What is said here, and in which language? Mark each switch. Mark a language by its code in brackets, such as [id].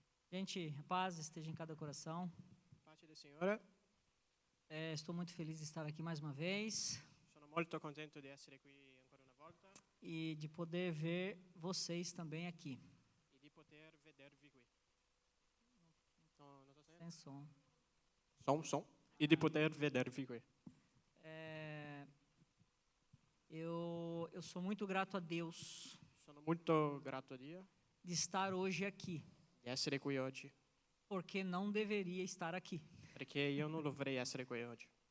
[pt] Gente, a paz esteja em cada coração. [it] Pace del Signore, [pt] Estou muito feliz de estar aqui mais uma vez [it] sono molto contento di essere qui ancora una volta [pt] e de poder ver vocês também aqui. [it] e di poter vedervi qui. No, non so se- [pt] Sem som. [it] Som. E di poter vedervi qui. [pt] Eu sou muito grato a Deus [it] Sono molto grato a Dio [pt] de estar hoje aqui, [it] di essere qui oggi, [pt] porque não deveria estar aqui. [it] perché io non dovrei essere qui oggi.